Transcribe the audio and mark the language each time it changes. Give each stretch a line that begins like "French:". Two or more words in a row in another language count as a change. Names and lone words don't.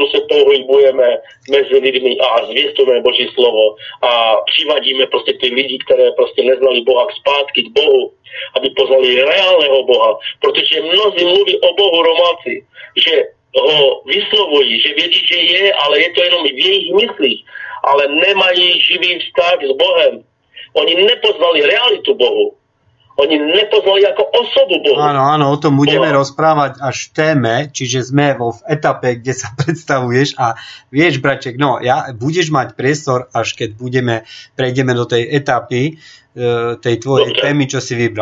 Czech: se pohybujeme mezi lidmi a zvěstujeme Boží slovo a přivádíme prostě ty lidi, které prostě neznali Boha, zpátky k Bohu, aby poznali reálného Boha, protože mnozí mluví o Bohu Romáci, že ho vyslovují, že vědí, že je, ale je to jenom v jejich myslích, ale nemají živý vztah s Bohem. Oni nepoznali realitu Bohu.
Slovak: Oni nepoznali ako osobu Bohu. Áno, o tom budeme rozprávať až v téme, čiže sme v etape, kde sa predstavuješ a vieš, braček, budeš mať priestor, až keď prejdeme do tej etapy, tej tvojej témy, čo si vybral.